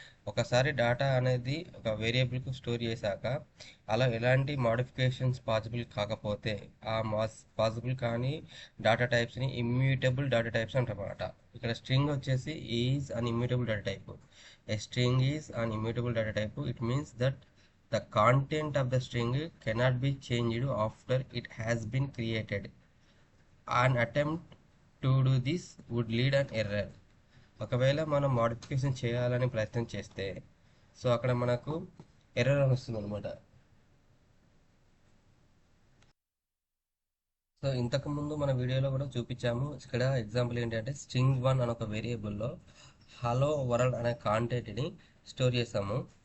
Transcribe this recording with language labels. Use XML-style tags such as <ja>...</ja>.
<te>ఒకసారి డేటా అనేది ఒక వేరియబుల్కు స్టోర్ చేశాక అలా ఎలాంటి మాడిఫికేషన్స్ పాసిబుల్ కాకపోతే ఆ పాసిబుల్ కానీ డేటా టైప్స్ని ఇమ్యూటబుల్ డేటా టైప్స్ అంటారన్నమాట. ఇక్కడ స్ట్రింగ్ వచ్చేసి</te> <en>Is an immutable data type. A string is an immutable data type. It means that the content of the string cannot be changed after it has been created. An attempt to do this would lead an error.</en> <te>ఒకవేళ మనం modification చేయాలని ప్రయత్నం చేస్తే so అక్కడ మనకు error అని వస్తుంది అనమాట. సో ఇంతకు ముందు మన వీడియోలో కూడా చూపించాము. ఇక్కడ ఎగ్జాంపుల్ ఏంటంటే స్ట్రింగ్ 1 అనే ఒక వేరియబుల్లో హలో వరల్డ్ అనే కాంటెంట్ని స్టోర్ చేసాము.</te>